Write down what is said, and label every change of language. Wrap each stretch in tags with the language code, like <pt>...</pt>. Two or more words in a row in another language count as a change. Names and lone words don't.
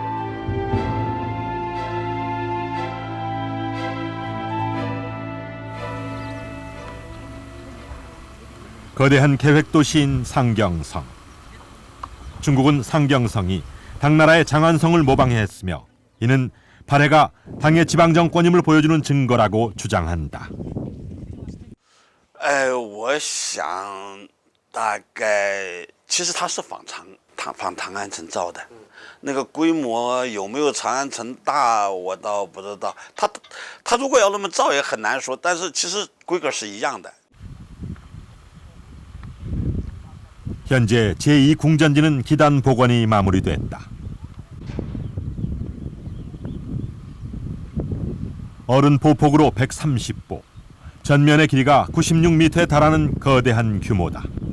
<ko>거대한 계획도시인 상경성. 중국은 상경성이 당나라의 장안성을 모방했으며 이는 발해가 당의 지방정권임을 보여주는 증거라고 주장한다.</ko> <zh>我想大概其实它是仿唐， 仿长安城造的，那个规模有没有长安城大，我倒不知道。它如果要那么造也很难说，但是其实规格是一样的。</zh> <ko>현재 제2궁전지는 기단 복원이 마무리됐다. 어른 보폭으로 130보, 전면의 길이가 96m에 달하는 거대한 규모다.</ko>